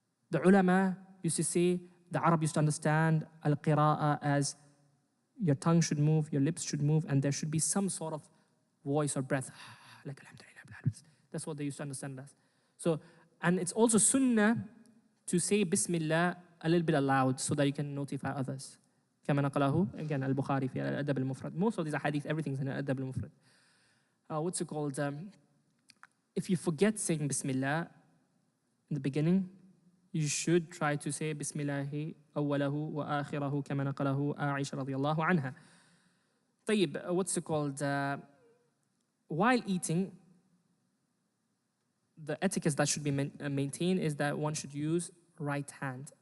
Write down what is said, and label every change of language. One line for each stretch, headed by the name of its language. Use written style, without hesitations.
English: The ulama used to say, the Arab used to understand al-qira'ah as your tongue should move, your lips should move, and there should be some sort of voice or breath. Like alhamdulillah. That's what they used to understand as. So, and it's also sunnah to say Bismillah a little bit aloud so that you can notify others.
Arabic: كما نقله
English: again
Arabic: al-Bukhari في الأدب المفرد.
English: Most of these hadith, everything's in الأدب المفرد. What's it called? If you forget saying Bismillah in the beginning, you should try to say Bismillahi awwalahu wa akhirahu
Arabic: كما نقله عائشة رضي الله عنها. طيب,
English: what's it called? While eating, the etiquette that should be maintained is that one should use right hand.